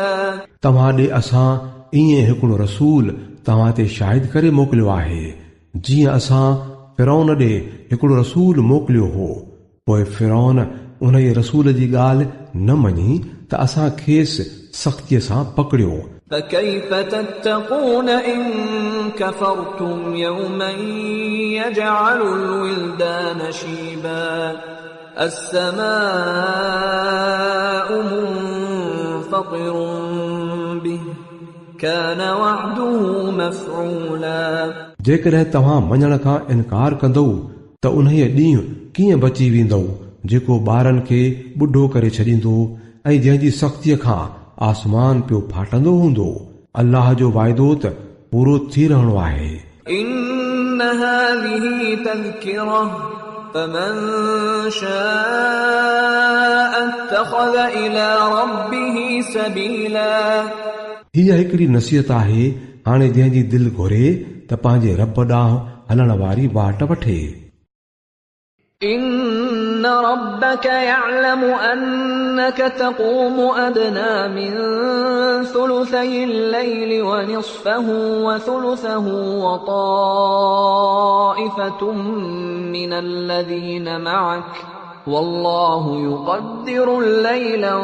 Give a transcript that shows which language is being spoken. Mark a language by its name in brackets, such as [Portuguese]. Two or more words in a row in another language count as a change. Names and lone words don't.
[Sindhi] तव्हां ॾे असां ईअं हिकिड़ो रसूल तव्हां ते शाहिद करे मोकिलियो आहे, जीअं असां फिरौन ॾे हिकिड़ो रसूल मोकिलियो हो। पोइ फिरौन उन जे रसूल जी ॻाल्हि न मञी त असां खेसि सख़्तीअ सां पकड़ियो। [Arabic] فكيف تتقون إن كفرتم يوما يجعل الولدان شيبا السماء منفطر به كان وعده مفعولا। [Sindhi] जेकॾहिं तव्हां मञण खां इनकार कंदो त उन ॾींहुं कीअं बची वेंदो जेको ॿारनि खे ॿुढो करे छॾींदो ऐं जंहिंजी सख़्तीअ खां आसमान पियो फाटंदो हूंदो। अल्लाह जो वाइदो त पूरो थी रहणो आहे। [Arabic] إن هذه تذكرة فمن شاء اتخذ إلى ربه سبيلا. [Sindhi] हीअ हिकिड़ी नसीहत आहे, हाणे जंहिंजी दिलि घुरे त पंहिंजे रब ॾांहुं हलण वारी वाट वठे। [Arabic] إن ربك يعلم أنك تقوم أدنى من ثلثي الليل ونصفه وثلثه وطائفة طائفة من الذين معك والله يقدر الليل